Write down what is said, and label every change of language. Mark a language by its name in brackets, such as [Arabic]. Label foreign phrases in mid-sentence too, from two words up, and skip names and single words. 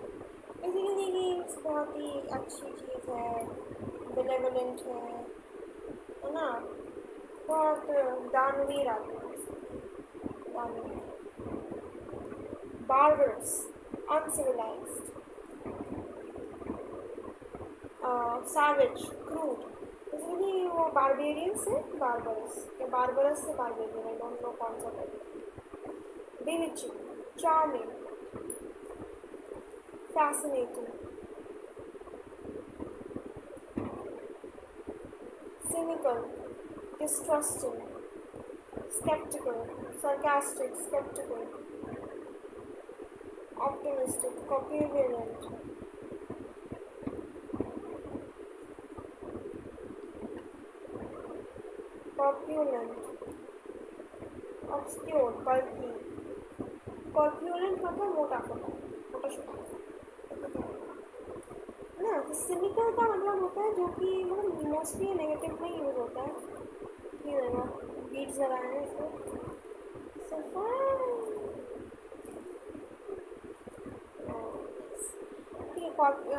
[Hindi] बेसिकली ये बहुत ही अच्छी चीज़ है, बेनेवलेंट है ना। बहुत दानवीर आदमी है, दानवीर। [English] barbarous, uncivilized, savage, crude। [Hindi] बेसिकली वो बारबेरियन से बारबरस, या बारबरस से बारबेरियन, [English] I don't know [Hindi] कौन सा है। [English] bewitching, charming, fascinating, cynical, distrusting, skeptical, sarcastic, skeptical, optimistic, corpulent, obscure, bulky। [Hindi] corpulent मतलब मोटा मोटा, मोटा छोटा ना। तो सिनिकल का मतलब होता है जो कि मतलब [English] mostly negative [Hindi] में यूज होता है। ये देखो बीट्स लगाए हैं इसको, ठीक है।